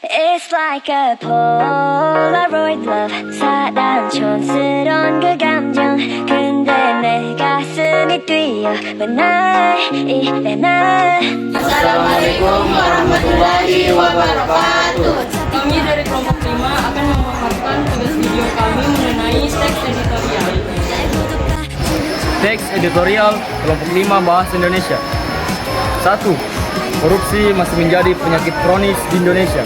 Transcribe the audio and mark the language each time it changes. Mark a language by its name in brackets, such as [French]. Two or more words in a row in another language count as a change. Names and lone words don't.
[English] It's like a Polaroid love [Korean] 사단 촌스러운 그 감정 근데 내 가슴이 뛰어 [English] when I [Korean] 이래 난 [Arabic] السلام عليكم ورحمة الله وبركاته. [Indonesian] Kami dari kelompok 5 akan memaparkan tugas video kami mengenai teks editorial. Teks editorial kelompok 5 bahasa Indonesia. 1. Korupsi masih menjadi penyakit kronis di Indonesia.